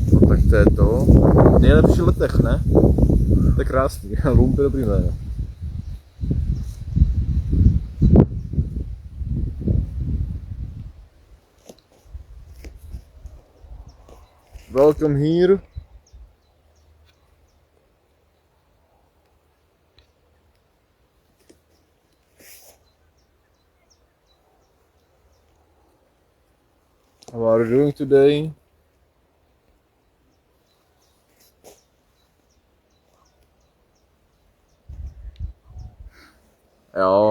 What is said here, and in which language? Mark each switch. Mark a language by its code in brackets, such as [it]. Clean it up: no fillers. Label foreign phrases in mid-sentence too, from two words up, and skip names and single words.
[cs] tak to je to. Nejlepší letech, ne? To je krásný, Lump je dobrý jméno. [en] Welcome here. How are you doing today? [cs] Jo.